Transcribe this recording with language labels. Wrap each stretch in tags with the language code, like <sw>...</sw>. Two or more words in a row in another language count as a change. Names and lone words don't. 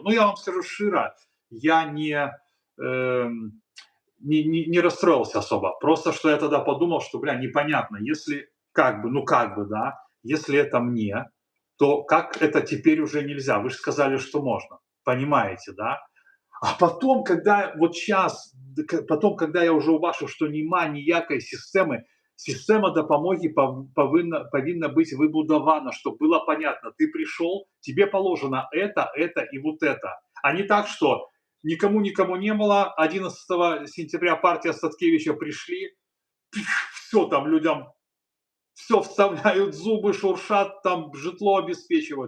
<ru>Ну, я вам скажу широ, я эм, не расстроился особо. Просто, что я тогда подумал, что, бля, непонятно, если как бы, ну, как бы, да, если это мне, то как это теперь уже нельзя? Вы же сказали, что можно. Понимаете, да? А потом, когда вот сейчас, потом, когда я уже</ru> <uk>убачив, що нема ніякої системи, система допомоги повинна</uk> <ru>быть выбудована, чтобы было понятно, ты пришел, тебе положено это и вот это. А не так, что никому не было, 11 сентября партия Статкевича пришли, все там людям, все вставляют зубы, шуршат, там житло обеспечивают.</ru>